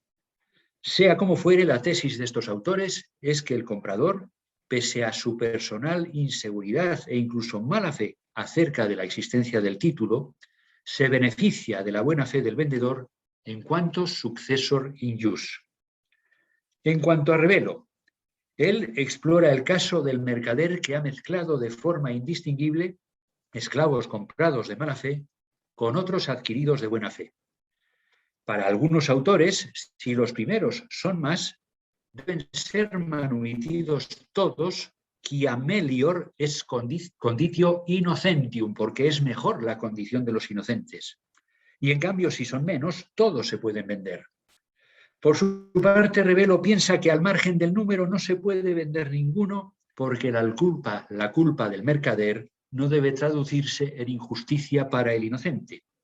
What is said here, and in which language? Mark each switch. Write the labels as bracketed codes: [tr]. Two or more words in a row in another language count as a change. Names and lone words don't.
[es] Sea como fuere, la tesis de estos autores es que el comprador, pese a su personal inseguridad e incluso mala fe acerca de la existencia del título, se beneficia de la buena fe del vendedor en cuanto [la] successor in ius. [es] En cuanto a Revelo, él explora el caso del mercader que ha mezclado de forma indistinguible esclavos comprados de mala fe con otros adquiridos de buena fe. Para algunos autores, si los primeros son más, deben ser manumitidos todos, [la] quia melior es conditio innocentium, [es] porque es mejor la condición de los inocentes. Y en cambio, si son menos, todos se pueden vender. Por su parte, Revelo piensa que al margen del número no se puede vender ninguno, porque la culpa del mercader no debe traducirse en injusticia para el inocente.